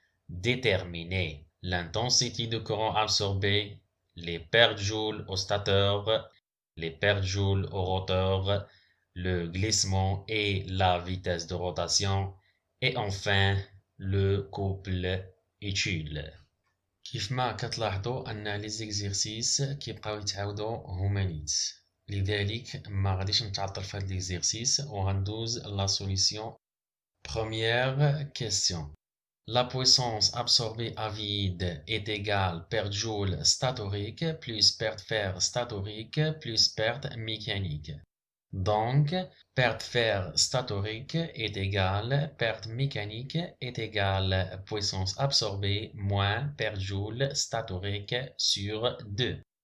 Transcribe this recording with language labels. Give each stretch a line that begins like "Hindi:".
French: Déterminer l'intensité de courant absorbé, les pertes joules au stateur, les pertes joules au rotor, le glissement et la vitesse de rotation, et enfin le couple utile.
Arabic: كيفما كتلاحظوا أن لي زيكزيرسيس كيبقاو يتعاودوا هما نيت، لذلك ما غاديش نتعطل في هاد ليكزيرسيس وغندوز لا سوليسيون.
French: Première question. La puissance absorbée à vide est égale perte joule statorique plus perte fer statorique plus perte mécanique. Donc, perte fer statorique est égale perte mécanique est égale puissance absorbée moins perte joule statorique sur 2.